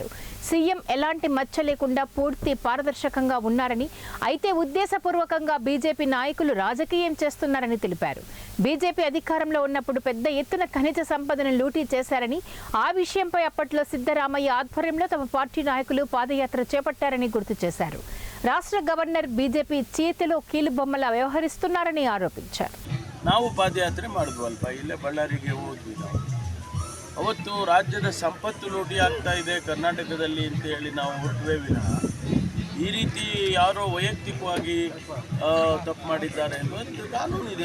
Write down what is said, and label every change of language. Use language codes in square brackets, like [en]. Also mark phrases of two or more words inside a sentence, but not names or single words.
[te] సీఎం ఎలాంటి మచ్చ లేకుండా పూర్తి పారదర్శకంగా ఉన్నారని, అయితే ఉద్దేశపూర్వకంగా బీజేపీ నాయకులు రాజకీయం చేస్తున్నారని తెలిపారు. బీజేపీ అధికారంలో ఉన్నప్పుడు పెద్ద ఎత్తున ఖనిజ సంపదను లూటీ చేశారని, ఆ విషయంపై అప్పట్లో సిద్ధరామయ్య ఆధ్వర్యంలో తమ పార్టీ నాయకులు పాదయాత్ర చేపట్టారని గుర్తు చేశారు. రాష్ట్ర గవర్నర్ బీజేపీ చేతిలో కీలుబొమ్మలా వ్యవహరిస్తున్నారని ಆರೋಪಿಸಿದರು. [kn] ನಾವು ಪಾದಯಾತ್ರೆ ಮಾಡಿದ್ವಲ್ಪ, ಇಲ್ಲೇ ಬಳ್ಳಾರಿಗೆ ಹೋದ್ವಿ. ನಾವು ಅವತ್ತು ರಾಜ್ಯದ ಸಂಪತ್ತು ಲೂಟಿ ಆಗ್ತಾ ಇದೆ ಕರ್ನಾಟಕದಲ್ಲಿ ಅಂತ ಹೇಳಿ ನಾವು ಹೊರಟುವೆ ವಿನಃ ಈ ರೀತಿ ಯಾರೋ ವೈಯಕ್ತಿಕವಾಗಿ ತಪ್ಪು ಮಾಡಿದ್ದಾರೆ ಅನ್ನೋದು ಕಾನೂನು ಇದೆ.